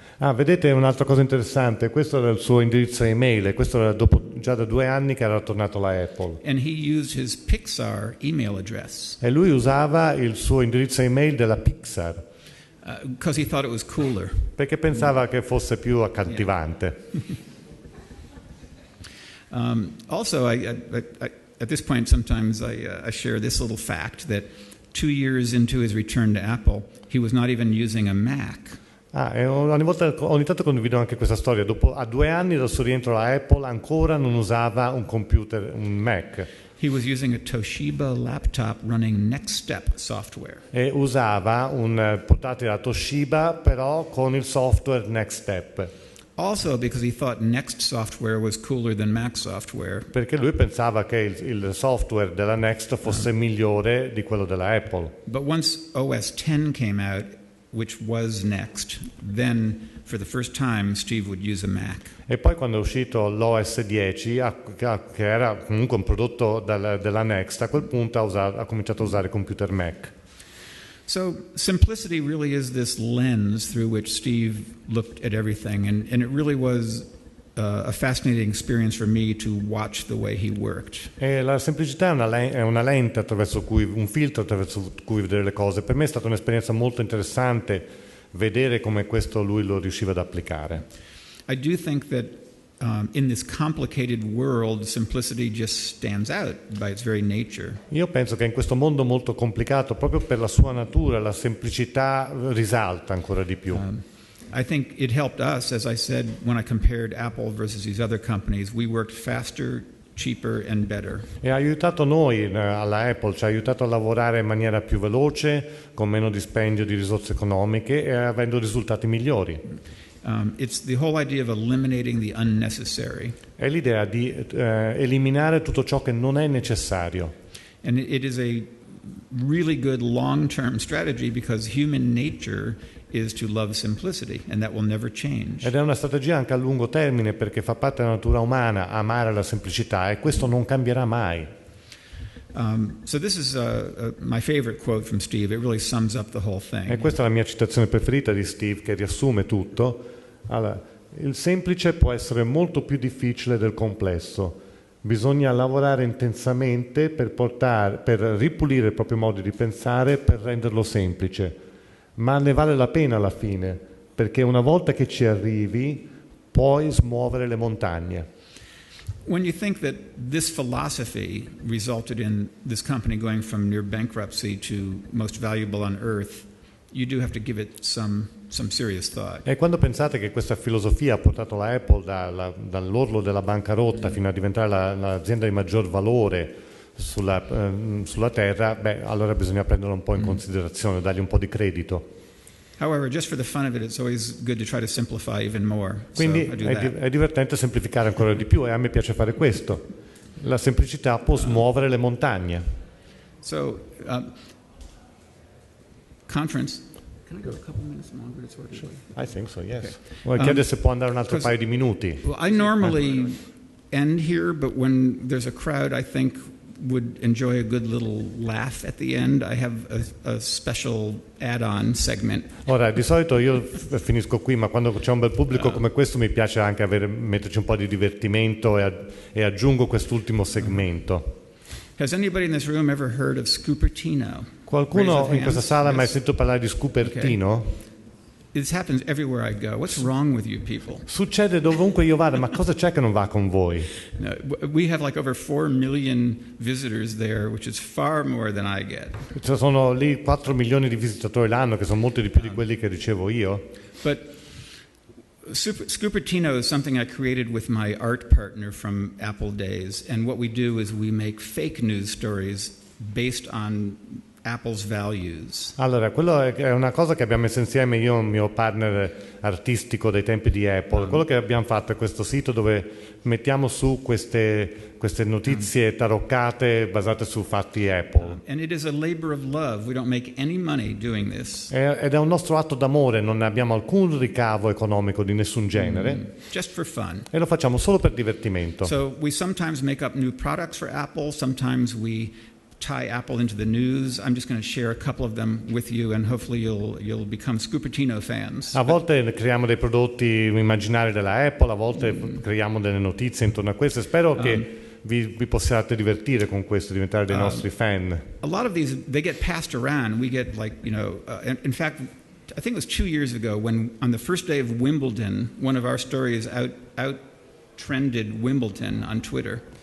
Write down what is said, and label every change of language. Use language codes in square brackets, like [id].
[it] Ah, vedete un'altra cosa interessante, questo era il suo indirizzo email e questo era dopo già da 2 anni che era tornato alla Apple. [en] And he used his Pixar email address. [it] E lui usava il suo indirizzo email della Pixar. [en] Because he thought it was cooler. [it] Perché pensava che fosse più accattivante. [en] Also, at this point, sometimes I share this little fact that 2 years into his return to Apple, he was not even using a Mac. [it] E ogni tanto condivido anche questa storia. A 2 anni dal suo rientro alla Apple ancora non usava un computer, un Mac. [en] He was using a Toshiba laptop running Next Step software. [it] E usava un portatile da Toshiba però con il software Next Step. [en] Also because he thought Next software was cooler than Mac software. [it] Perché lui pensava che il software della Next fosse migliore di quello della Apple. [en] But once OS X came out, which was Next, then for the first time Steve would use a Mac. [it] E poi quando è uscito l'OS 10, che era comunque un prodotto della Next, a quel punto ha cominciato a usare computer Mac. [en] So simplicity really is this lens through which Steve looked at everything, and it really was a fascinating experience for me to watch the way he worked. [it] E la semplicità è una lente un filtro attraverso cui vedere le cose. Per me è stata un'esperienza molto interessante vedere come questo lui lo riusciva ad applicare. [en] I do think that in this complicated world, simplicity just stands out by its very nature. [it] Io penso che in questo mondo molto complicato, proprio per la sua natura, la semplicità risalta ancora di più. [en] I think it helped us, as I said, when I compared Apple versus these other companies. We worked faster, cheaper and better. [it] E ha aiutato noi alla Apple, ci ha aiutato a lavorare in maniera più veloce, con meno dispendio di risorse economiche e avendo risultati migliori. [en] It's the whole idea of eliminating the unnecessary. [it] È l'idea di eliminare tutto ciò che non è necessario. [en] And it is a really good long-term strategy because human nature is to love simplicity, and that will never change. [it] Ed è una strategia anche a lungo termine perché fa parte della natura umana amare la semplicità e questo non cambierà mai. [en] So this is my favorite quote from Steve. It really sums up the whole thing. [it] E questa è la mia citazione preferita di Steve che riassume tutto. Allora, il semplice può essere molto più difficile del complesso. Bisogna lavorare intensamente per ripulire il proprio modo di pensare, per renderlo semplice. Ma ne vale la pena alla fine, perché una volta che ci arrivi puoi smuovere le montagne. [en] When you think that this philosophy resulted in this company going from near bankruptcy to most valuable on earth, you do have to give it some serious thought. [it] E quando pensate che questa filosofia ha portato la Apple dall'orlo della bancarotta fino a diventare l'azienda di maggior valore sulla terra, allora bisogna prenderlo un po' in considerazione, dargli un po' di credito. [en] However, just for the fun of it, it's always good to try to simplify even more. [it] Quindi [en] So I do that. [it] è divertente semplificare ancora di più e a me piace fare questo. La semplicità può smuovere le montagne. [en] So, conference. Can I go a couple minutes longer? It's already late. I think so, yes. Okay. [it] Vuoi chiedere se può andare un altro paio di minuti? [en] Well, I normally end here, but when there's a crowd, I think would enjoy a good little laugh at the end. I have a special add-on segment. [it] Ora, di solito io finisco qui, ma quando c'è un bel pubblico come questo mi piace anche metterci un po' di divertimento e aggiungo quest'ultimo segmento. [en] Has anybody in this room ever heard of Scupertino? [it] Qualcuno [en] Raise of [it] in questa [en] hands. [it] sala ha mai [en] Yes. [it] sentito parlare di Scupertino? [en] This happens everywhere I go. What's wrong with you people? [it] Succede dovunque io vada, ma cosa c'è che non va con voi? [en] No, we have like over 4 million visitors there, which is far more than I get. [it] Ci sono lì 4 milioni di visitatori l'anno, che sono molti di più di quelli che ricevo io. [en] But Scupertino is something I created with my art partner from Apple days, and what we do is we make fake news stories based on Apple's values. [it] Allora, quello è una cosa che abbiamo messo insieme io e il mio partner artistico dei tempi di Apple. Quello che abbiamo fatto è questo sito dove mettiamo su queste notizie taroccate basate su fatti Apple. [en] And it is a labor of love. We don't make any money doing this. [it] Ed è un nostro atto d'amore, non abbiamo alcun ricavo economico di nessun genere. [en] Just for fun. [it] E lo facciamo solo per divertimento. [en] So we sometimes make up new products for Apple, sometimes we tie Apple into the news. I'm just going to share a couple of them with you, and hopefully you'll become Scupertino fans. [it] A volte creiamo dei prodotti immaginari della Apple, a volte creiamo delle notizie intorno a queste. Spero che vi possiate divertire con questo, diventare dei nostri fan. [en] A lot of these, they get passed around. We get in fact, I think it was 2 years ago when on the first day of Wimbledon, one of our stories out-trended Wimbledon on Twitter.